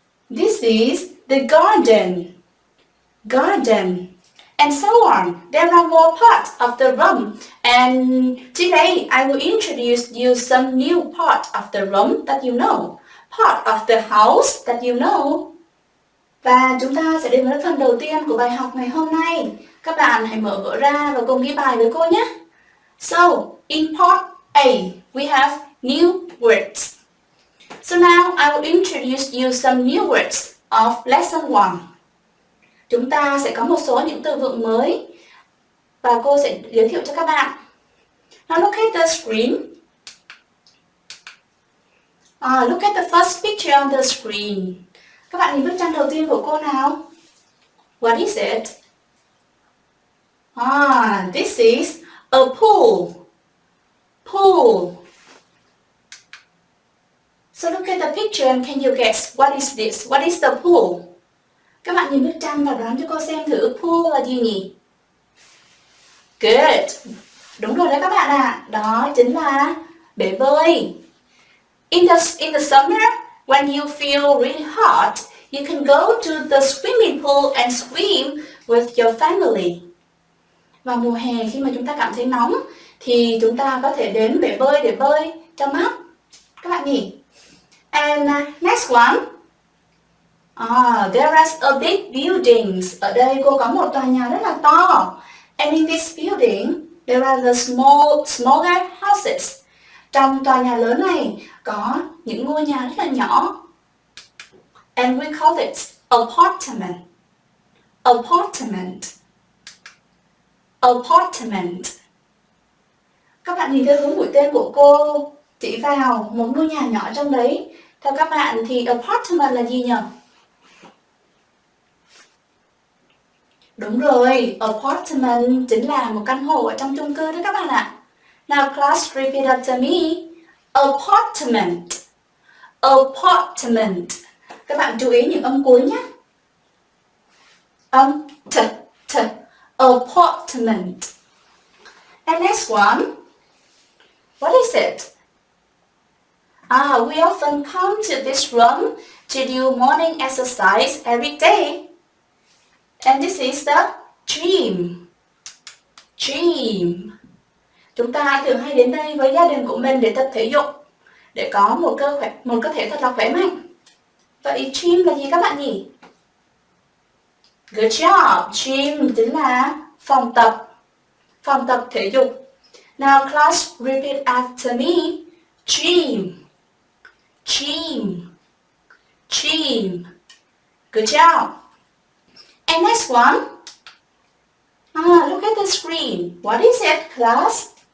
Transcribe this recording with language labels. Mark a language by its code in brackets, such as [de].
[en] This is the garden. Garden. And so on. There are more parts of the room. And today I will introduce you some new part of the room that you know. Part of the house that you know. [vi] Và chúng ta sẽ đến với phần đầu tiên của bài học ngày hôm nay. Các bạn hãy mở vở ra và cùng ghi bài với cô nhé. [en] So, in part A, we have new words. So now I will introduce you some new words of lesson 1. [vi] Chúng ta sẽ có một số những từ vựng mới và cô sẽ giới thiệu cho các bạn. [en] Now look at the screen. Look at the first picture on the screen. [vi] Các bạn nhìn bức tranh đầu tiên của cô nào? [en] What is it? This is a pool. Pool. So look at the picture and can you guess what is this? What is the pool? [vi] Các bạn nhìn bức tranh và đoán cho cô xem thử pool là gì nhỉ? [en] Good. [vi] Đúng rồi đấy các bạn ạ. Đó chính là bể bơi. [en] In the summer, when you feel really hot, you can go to the swimming pool and swim with your family. [vi] Vào mùa hè khi mà chúng ta cảm thấy nóng thì chúng ta có thể đến bể bơi để bơi cho mát. Các bạn nhỉ? [en] And next one. There is a big buildings. [vi] Ở đây cô có một tòa nhà rất là to. [en] And in this building, there are the smaller houses. [vi] Trong tòa nhà lớn này có những ngôi nhà rất là nhỏ. [en] And we call it apartment. Apartment. Apartment. [vi] Các bạn nhìn theo hướng mũi tên của cô chỉ vào một ngôi nhà nhỏ trong đấy. Theo các bạn thì apartment là gì nhỉ? Đúng rồi, apartment chính là một căn hộ ở trong chung cư đó các bạn ạ. [en] Now class repeat after me. Apartment. Apartment. [vi] Các bạn chú ý những âm cuối nhé. Âm t. [en] Apartment. And next one. What is it? We often come to this room to do morning exercise every day. And this is the gym. Gym. [vi] Chúng ta thường hay đến đây với gia đình của mình để tập thể dục, để có một cơ thể thật là khỏe mạnh. Vậy gym là gì các bạn nhỉ? [en] Good job. [vi] Gym chính là phòng tập thể dục. [en] Now class repeat after me. Gym. Gym. Gym. Good job. And next one. Look at the screen. What is it, class?